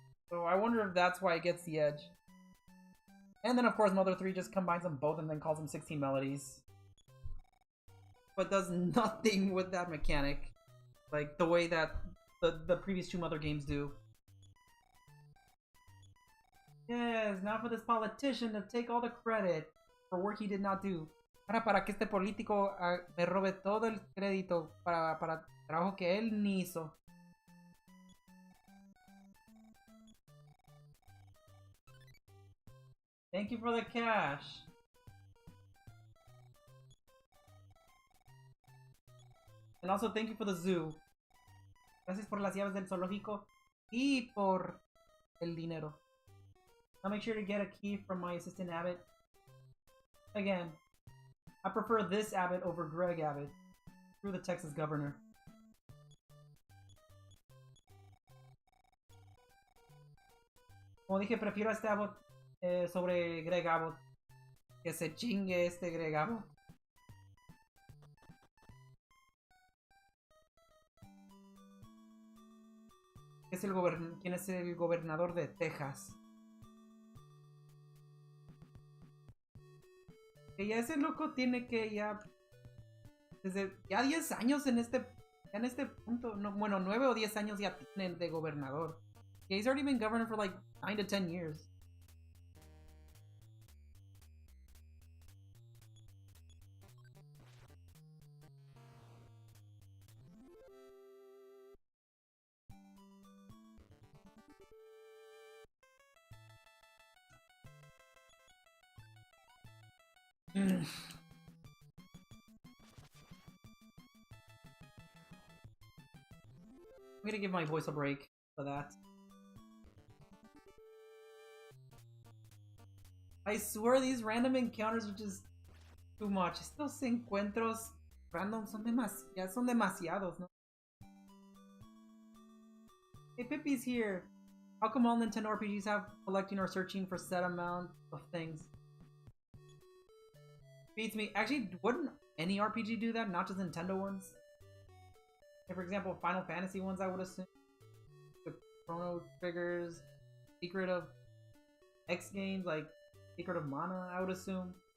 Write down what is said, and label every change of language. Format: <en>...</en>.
<en>So I wonder if that's why it gets the edge. And then, of course, Mother 3 just combines them both and then calls them 16 melodies. But does nothing with that mechanic. Like, the way that the previous 2 Mother games do. Yes, now for this politician to take all the credit for work he did not do.</en> <es>Ahora para que este político me robe todo el crédito para trabajo que él ni hizo.</es> <en>Thank you for the cash. And also thank you for the zoo.</en> <es>Gracias por las llaves del zoológico y por el dinero.</es> <en>I'll make sure to get a key from my assistant Abbott. Again, I prefer this Abbott over Greg Abbott. Through the Texas governor.</en> <es>Como dije, prefiero a este Abbott sobre Greg Abbott. Que se chingue este Greg Abbott. ¿Quién es el gobernador de Texas? Que ya ese loco tiene que ya... Desde ya 10 años en este punto. No, bueno, 9 o 10 años ya tienen de gobernador.</es> <en>Yeah, he's already been governor for like 9 to 10 years. I'm gonna give my voice a break for that. I swear these random encounters are just too much.</en> <es>Estos encuentros random son demasiados, ¿no?</es> <en>Hey, Pippi's here. How come all Nintendo RPGs have collecting or searching for set amount of things? Beats me. Actually, wouldn't any RPG do that? Not just Nintendo ones? Like, for example, Final Fantasy ones, I would assume. The Chrono Triggers, Secret of X games, like Secret of Mana, I would assume.</en>